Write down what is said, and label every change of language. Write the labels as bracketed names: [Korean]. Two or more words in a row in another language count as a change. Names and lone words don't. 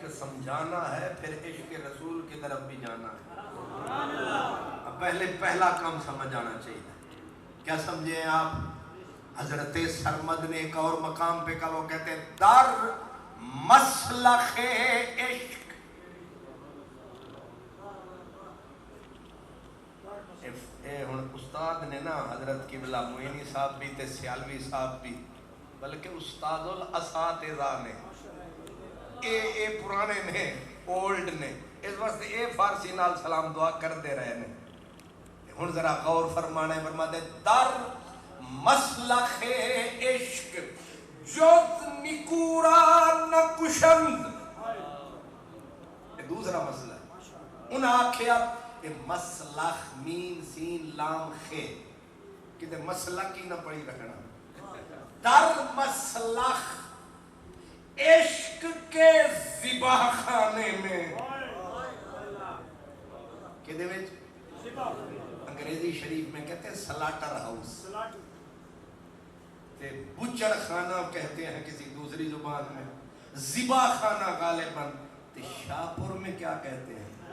[Urdu] سمجھانا ہے پھر عشق رسول کی طرف بھی جانا ہے پہلے پہلا کام سمجھ آنا چاہیے کیا سمجھیں آپ حضرت سرمد نے ایک اور مقام پہ کہا وہ کہتے ہیں [Persian] در مسلخ عشق [Punjabi] استاد نے نا حضرت قبلہ معینی صاحب بھی تے سیالوی صاحب بھی بلکہ استاد الاساتذہ نے اے پرانے نے [English] اولڈ [Punjabi] نے اس واسطے اے فارسی نال سلام دعا کر دے رہے نے ہن ذرا غور فرمانے فرماتے [Persian] در مسلخ عشق جز نکورا نہ کشند [Urdu] یہ دوسرا مسئلہ ہے [Punjabi] انہاں آکھیا [Urdu] کہ مسلخ مین سین لام خے کہ مسلخ کی نہ پڑھی رکھنا [Persian] در مسلخ عشق [Urdu] کے ذبح خانے میں [Punjabi] کہ دے وچ [Urdu] انگریزی شریف میں کہتے ہیں [English] slaughter house [Urdu] تے بچڑ خانہ کہتے ہیں کسی دوسری زبان میں ذبح خانہ غالباً تے شاہپور میں کیا کہتے ہیں